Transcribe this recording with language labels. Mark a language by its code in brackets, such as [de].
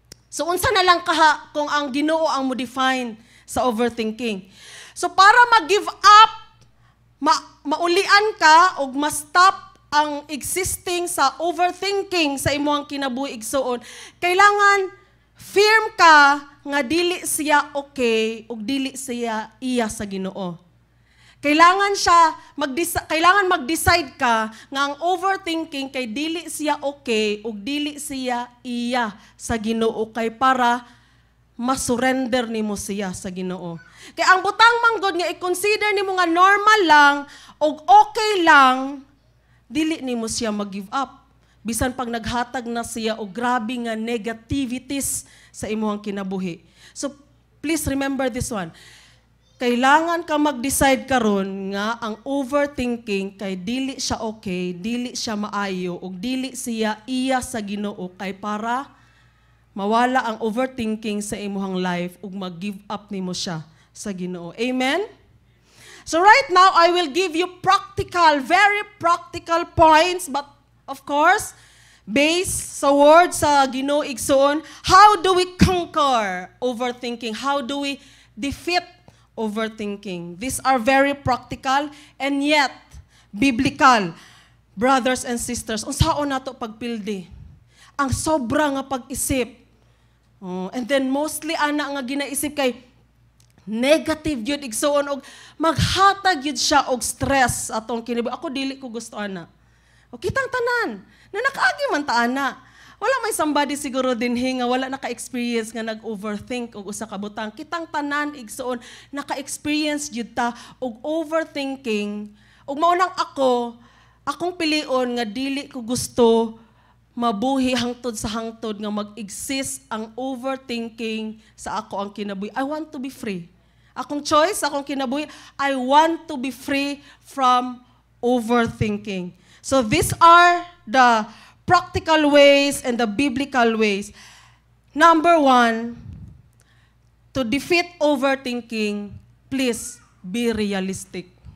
[ceb] So unsa na lang kaha kung ang Ginoo ang mo define sa overthinking. So para mag-give up, maulian ka o ma-stop ang existing sa overthinking sa imong kinabuhi igsuon, kailangan firm ka nga dili siya okay ug dili siya iya sa Ginoo. Kailangan mag-decide ka nga ang overthinking kay dili siya okay ug dili siya iya sa Ginoo kay para masurrender nimo siya sa Ginoo. Kay ang butang manggod nga i-consider nimo nga normal lang ug okay lang, dili nimo siya mag-give up. Bisan pag naghatag na siya og grabe nga negativities sa imong kinabuhi. [en] So please remember this one. [ceb] Kailangan ka mag-decide karon nga ang overthinking kay dili siya okay, dili siya maayo, ug dili siya iya sa Ginoo kay para mawala ang overthinking sa imong life ug mag-give up nimo siya sa Ginoo. Amen? [en] So right now, I will give you very practical points, but of course, based [ceb] sa word sa Ginoo igsoon, [en] how do we conquer overthinking? How do we defeat overthinking? These are very practical and yet biblical. Brothers and sisters, [ceb] unsaon nato pagpildi? Ang sobra nga pag-isip. [en] And then mostly [ceb] ana nga ginaisip kay negative yun igsoon og maghatag yun siya og stress atong kinabuhi. Ako dili ko gusto ana. O kitang tanan, na nakaagi man ta ana. Wala may somebody siguro din nga wala naka-experience nga nag-overthink og usa ka butang. Kitang tanan igsoon naka-experience jud ta og overthinking. Og maunang akong pilion nga dili ko gusto mabuhi hangtod sa hangtod nga mag-exist ang overthinking sa ako ang kinabuhi. [en] I want to be free. [ceb] Akong choice, akong kinabuhi, [en] I want to be free from overthinking. So these are the practical ways and the biblical ways. Number 1, to defeat overthinking, please be realistic.